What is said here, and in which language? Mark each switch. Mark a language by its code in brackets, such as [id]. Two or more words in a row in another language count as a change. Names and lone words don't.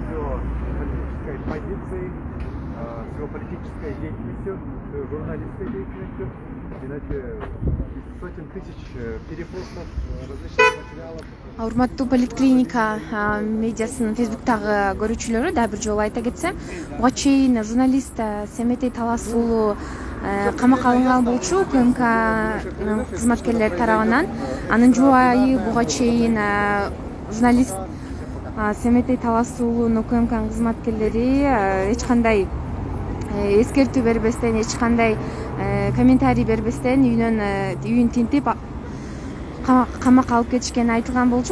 [ru] с его политической позицией, с его политической деятельностью, с его журналистской деятельностью. Иначе из сотен тысяч перепостов различных материалов. [ky] Урматтуу поликлиника медиасынын Фейсбуктагы көрүүчүлөрү дагы бир жолу айта кетсем, буга чейин журналист Семетей Талас уулу камакка алынган болчу УКМК кызматкерлери тарабынан. Анын жубайы буга чейин журналист Семетей Талас уулунун УКМК кызматкерлери эч кандай эскертүү бербестен, эч кандай комментарий бербестен үйүн тинтип камакка алып кетишкени айтылган болчу.